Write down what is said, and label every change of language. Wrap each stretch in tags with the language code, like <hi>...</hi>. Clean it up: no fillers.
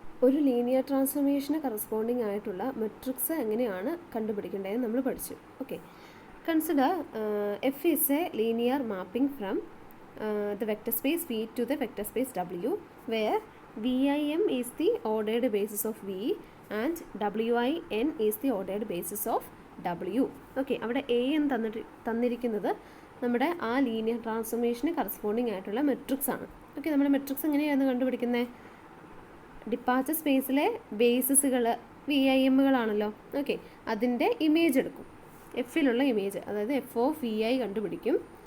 <ml>ഒരു linear ട്രാൻസ്ഫോർമേഷന് corresponding ആയിട്ടുള്ള matrix എങ്ങനെയാണ് കണ്ടുപിടിക്കേണ്ടതെന്ന് നമ്മൾ പഠിച്ചു.</ml> <en>Okay, consider F is a linear mapping from the vector space V to the vector space W, where VIM is the ordered basis of V and WIN is the ordered basis of W.</en> <ml>Okay, അവിടെ A എന്ന് തന്നിരിക്കുന്നത് നമ്മുടെ ആ linear ട്രാൻസ്ഫോർമേഷന് corresponding ആയിട്ടുള്ള matrix ആണ്. Okay, നമ്മുടെ matrix എങ്ങനെയാണ് കണ്ടുപിടിക്കുന്നത്? ഡിപ്പാർച്ചർ സ്പേസിലെ ബേസിസുകൾ VIMകളാണല്ലോ. ഓക്കെ, അതിൻ്റെ ഇമേജ് എടുക്കും, എഫിലുള്ള ഇമേജ്, അതായത് എഫ് ഓഫ് വി ഐ കണ്ടുപിടിക്കും.</ml>